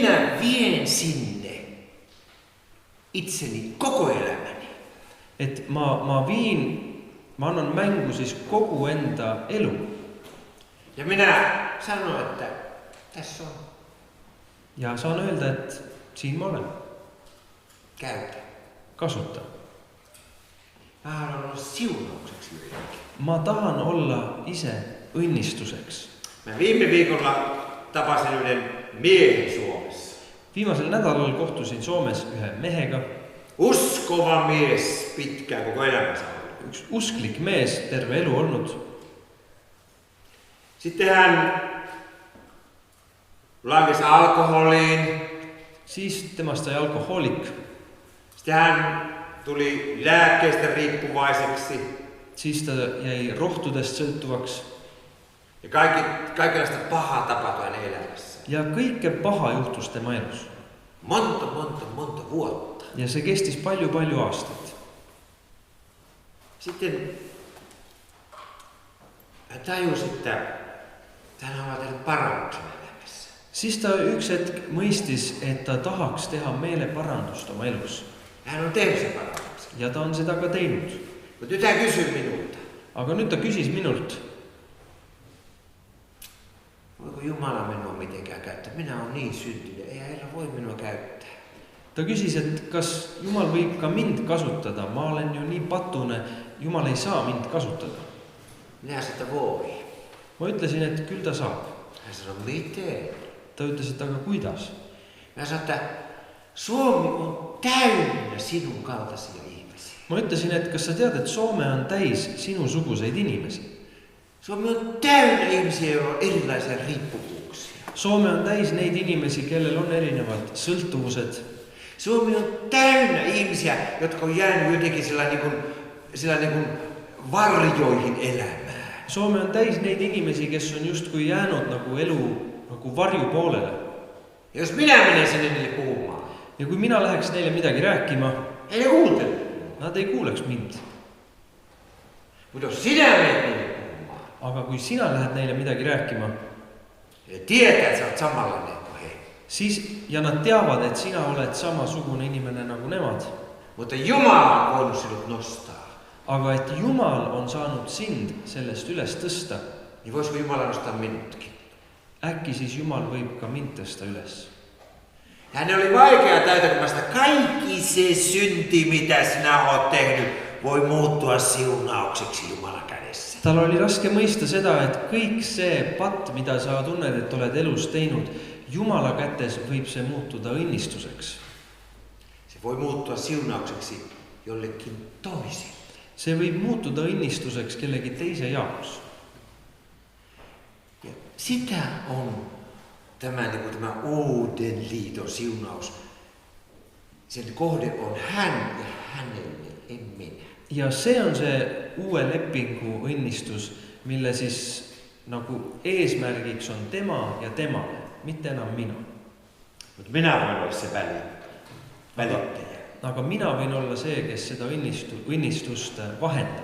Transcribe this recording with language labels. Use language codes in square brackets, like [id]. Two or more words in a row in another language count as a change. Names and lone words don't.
[fi] Minä vien sinne itseni koko elämäni. [et] Et ma annan mängu siis kogu enda elu. [fi] Ja minä sanon, että tässä on. [et] Ja saan öelda, et siin ma olen. [fi] Käytä. [et] Kasuta. [fi] Mä haluan olla siunaukseksi yhdenkin. [et] Ma tahan olla ise õnnistuseks. [fi] Mä viime viikolla tapasin yhden miehen Suomessa. [et] Viimasel nädalal kohtusin Soomes ühe mehega. [fi] Uskova mies pitkään koko elämänsä ollut. [et] Üks usklik mees, terve elu olnud. [fi] Sitten hän langesi alkoholiin. [et] Siis temast sai alkohoolik. [fi] Sitten hän tuli lääkkeistä riippuvaiseksi. [et] Siis ta jäi rohtudest sõltuvaks. [fi] Ja kaikenlaista pahaa tapahtui hänen elämässä. [et] Ja kõike paha juhtus tema elus. [fi] Monta vuotta. [et] Ja se kestis palju aastat. [fi] Sitten hän tajusi, että hän haluaa tehdä parannuksen elämässä. [et] Siis ta üks hetk mõistis, et ta tahaks teha meeleparandust oma elus. [fi] Hän on tehnyt sen parannuksen. [et] Ja ta on seda ka teinud. [fi] Mutta nyt hän kysyy minulta. [et] Aga nüüd ta küsis minult. [fi] Voiko Jumala minua mitenkään käyttää? Minä olen niin syntynyt, ei Herra voi minua käyttää. [et] Ta küsis, et kas Jumal võib ka mind kasutada. Ma olen ju nii patune, Jumal ei saa mind kasutada. [fi] Minä sanoin, että voi. [et] Ma ütlesin, et küll ta saab. [fi] Hän sanoi, miten? [et] Ta ütles, et aga kuidas? [fi] Minä sanoin, että Suomi on täynnä sinun kaltaisia ihmisiä. [et] Ma ütlesin, et kas sa tead, et Soome on täis sinusuguseid inimesi. [fi] Suomi on täynnä ihmisiä, joilla on erilaisia riippuvuuksia. [et] Soome on täis neid inimesi, kellel on erinevad sõltuvused. [fi] Suomi on täynnä ihmisiä, jotka on jäänyt jotenkin sillä niin kuin varjoihin elämään. [et] Soome on täis neid inimesi, kes on justkui jäänud nagu elu nagu varjupoolele. [fi] Ja jos minä menen sinne niille puhumaan. [et] Ja kui mina läheks neile midagi rääkima, [fi] ei ne kuuntele. [et] Nad ei kuuleks mind. [fi] Mutta jos sinä menet niille puhumaan. [et] Aga kui sina lähed neile midagi rääkima. [fi] Ja tietää, että sä oot samanlainen kuin he. [et] Siis, ja nad teavad, et sina oled samasugune inimene nagu nemad. [fi] Mutta Jumala on voinut sinut nostaa. [et] Aga et Jumal on saanud sind sellest üles tõsta. [fi] Niin voisiko Jumala nostaa minutkin? [et] Äkki siis Jumal võib ka mind tõsta üles. [fi] Hänen oli vaikea täytämästä kaikki se synti, mitä sinä oot tehnyt, voi muuttua siunaukseksi Jumalan kädessä. [et] Tal oli raske mõista seda, et kõik see patt, mida sa tunned, et oled elus teinud, Jumala kätes võib see muutuda õnnistuseks. [fi] Se voi muuttua siunaukseksi jollekin toiselle. [et] See võib muutuda õnnistuseks kellegi teise jaoks. [fi] Ja sitä on tämä uuden liiton siunaus. Sen kohde on hän ja hänelle, en minä. [et] Ja see on see uue lepingu õnnistus, mille siis nagu eesmärgiks on tema ja temale, mitte enam mina. [fi] Mutta minä voin olla se välittäjä. [et] Aga mina võin olla see, kes seda õnnistust vahendab.